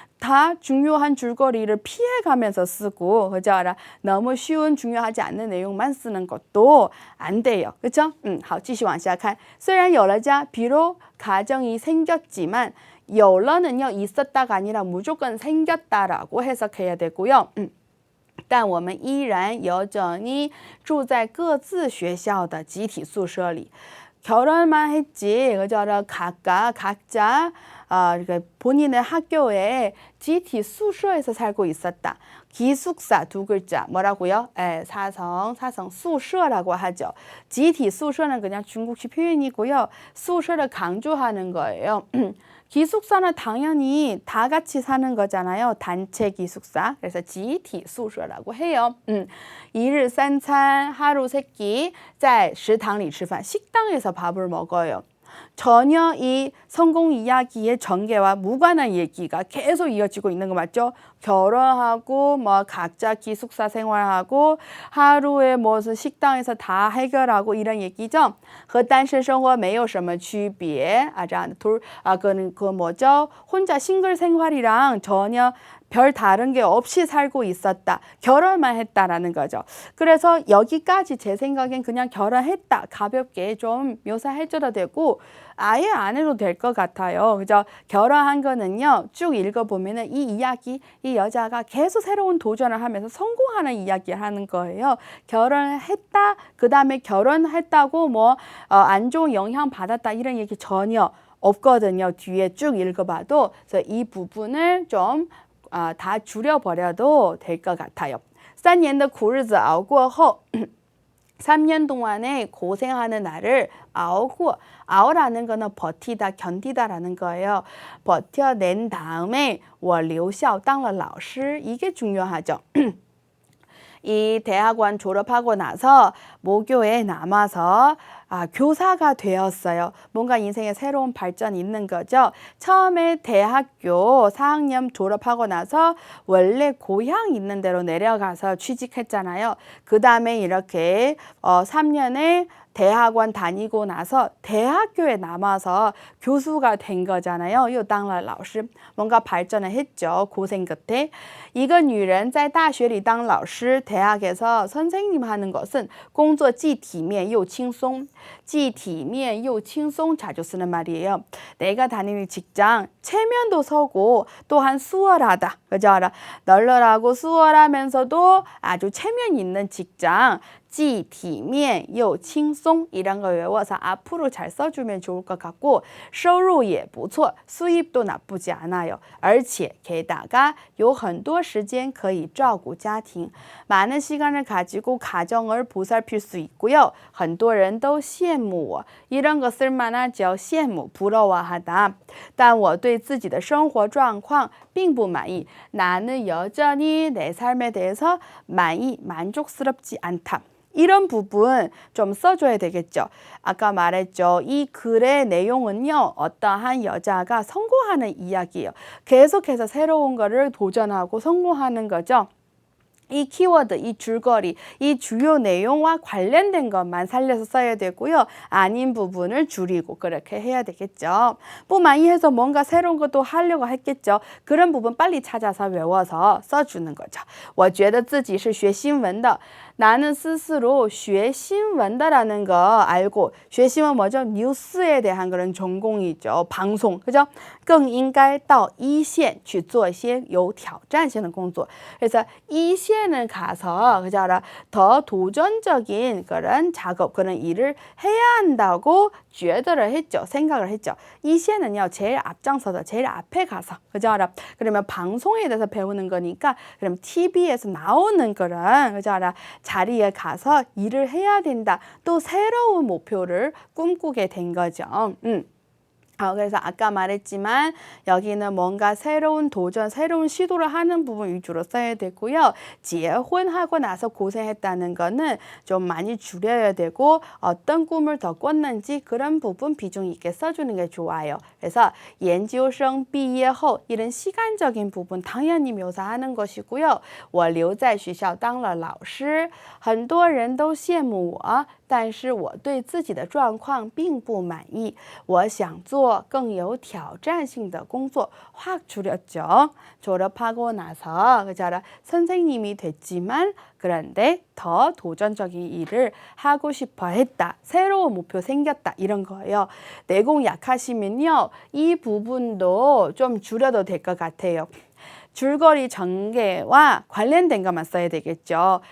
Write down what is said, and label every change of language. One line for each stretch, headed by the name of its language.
Korean: 다 중요한 줄거리를 피해가면서 쓰고 그죠? 너무 쉬운 중요하지 않는 내용만 쓰는 것도 안 돼요. 그렇죠?
Chinese: 好，继续往下看. 虽然有了家,
Korean: 비록 가정이 생겼지만
Chinese: 有了
Korean: 는요 있었다가 아니라 무조건 생겼다라고 해석해야 되고요.
Chinese: 但我们依然
Korean: 여전히
Chinese: 住在各自学校的集体宿舍里.
Korean: 결혼만 했지, 그죠? 각자 본인의 학교에 지티宿舍에서 살고 있었다. 기숙사 두 글자 뭐라고요? 사성宿舍라고 하죠. 지티宿舍는 그냥 중국식 표현이고요. 宿舍를 강조하는 거예요. 기숙사는 당연히 다 같이 사는 거잖아요. 단체 기숙사. 그래서 지티宿舍라고 해요.
Chinese: 一日三餐
Korean: 하루 세 끼
Chinese: 在食堂里吃饭.
Korean: 식당에서 밥을 먹어요. 전혀 이 성공 이야기의 전개와 무관한 얘기가 계속 이어지고 있는 거 맞죠? 결혼하고 뭐 각자 기숙사 생활하고 하루에 무슨 식당에서 다 해결하고 이런 얘기죠.
Chinese: 和单身生活没有什么区别.
Korean: 그 뭐죠? 혼자 싱글 생활이랑 전혀 별 다른 게 없이 살고 있었다. 결혼만 했다라는 거죠. 그래서 여기까지 제 생각엔 그냥 결혼했다. 가볍게 좀 묘사해줘도 되고 아예 안 해도 될 것 같아요. 그죠? 결혼한 거는요. 쭉 읽어보면은 이 이야기, 이 여자가 계속 새로운 도전을 하면서 성공하는 이야기를 하는 거예요. 결혼했다. 그 다음에 결혼했다고 뭐 안 좋은 영향 받았다. 이런 얘기 전혀 없거든요. 뒤에 쭉 읽어봐도. 그래서 이 부분을 좀 다 줄여버려도 될 것 같아요.
Chinese: 3年的苦日子熬过后
Korean: 3년 동안의 고생하는 날을
Chinese: 熬过. 熬
Korean: 라는 거는 버티다, 견디다라는 거예요. 버텨낸 다음에
Chinese: 我留校当了老师.
Korean: 이게 중요하죠. 이 대학원 졸업하고 나서 모교에 남아서 교사가 되었어요. 뭔가 인생에 새로운 발전이 있는 거죠. 처음에 대학교 4학년 졸업하고 나서 원래 고향 있는 데로 내려가서 취직했잖아요. 그 다음에 이렇게 3년에 대학원 다니고 나서 대학교에 남아서 교수가 된 거잖아요.
Chinese: 又当了老师.
Korean: 뭔가 발전을 했죠. 고생 끝에.
Chinese: 一个女人在大学里当老师,
Korean: 대학에서 선생님 하는 것은
Chinese: 工作既体面又轻松. 既体面又轻松
Korean: 자주 쓰는 말이에요. 내가 다니는 직장 체면도 서고 또한 수월하다. 그죠? 널널하고 수월하면서도 아주 체면 있는 직장.
Chinese: 既体面又轻松
Korean: 이런 거 외워서 앞으로 잘 써주면 좋을 것 같고
Chinese: 收入也不错
Korean: 수입도 나쁘지 않아요.
Chinese: 而且
Korean: 게다가
Chinese: 有很多时间可以照顾家庭
Korean: 많은 시간을 가지고 가정을 보살필 수 있고요.
Chinese: 很多人都羡慕我
Korean: 이런 거 쓸만하죠.
Chinese: 羡慕
Korean: 부러워하다.
Chinese: 但我对自己的生活状况并不满意
Korean: 나는 여전히 내 삶에 대해서 만족스럽지 않다. 이런 부분 좀 써줘야 되겠죠. 아까 말했죠. 이 글의 내용은요. 어떠한 여자가 성공하는 이야기예요. 계속해서 새로운 거를 도전하고 성공하는 거죠. 이 키워드, 이 줄거리, 이 주요 내용과 관련된 것만 살려서 써야 되고요. 아닌 부분을 줄이고 그렇게 해야 되겠죠. 뭐 많이 해서 뭔가 새로운 것도 하려고 했겠죠. 그런 부분 빨리 찾아서 외워서 써주는 거죠.
Chinese: 我觉得自己是学新闻的
Korean: 나는 스스로
Chinese: 学新闻的
Korean: 라는 거 알고
Chinese: 学新闻
Korean: 뭐죠? 뉴스에 대한 그런 전공이죠. 방송, 그죠?
Chinese: 更应该到一线去做一些有挑战性的工作
Korean: 그래서
Chinese: 一线을
Korean: 가서 그죠? 더 도전적인 그런 작업, 그런 일을 해야 한다고
Chinese: 觉得
Korean: 를 했죠. 생각을 했죠.
Chinese: 一线
Korean: 은요. 제일 앞장서서 제일 앞에 가서 그죠? 그러면 방송에 대해서 배우는 거니까 그럼 TV에서 나오는 그런 그죠? 자리에 가서 일을 해야 된다. 또 새로운 목표를 꿈꾸게 된 거죠. 그래서 아까 말했지만 여기는 뭔가 새로운 도전, 새로운 시도를 하는 부분 위주로 써야 되고요.
Chinese: 结婚
Korean: 하고 나서 고생했다는 거는 좀 많이 줄여야 되고 어떤 꿈을 더 꿨는지 그런 부분 비중 있게 써주는 게 좋아요. 그래서
Chinese: 研究生毕业后
Korean: 이런 시간적인 부분 당연히 묘사하는 것이고요.
Chinese: 我留在学校当了老师很多人都羡慕我但是我对自己的状况并不满意我想做更有挑战性的工作
Korean: 확 줄였죠. 졸업하고 나서 그죠? 선생님이 됐지만 그런데 더 도전적인 일을 하고 싶어 했다. 새로운 목표 생겼다. 이런 거예요. 내공 약하시면요. 이 부분도 좀 줄여도 될 것 같아요. 줄거리 전개와 관련된 것만 써야 되겠죠.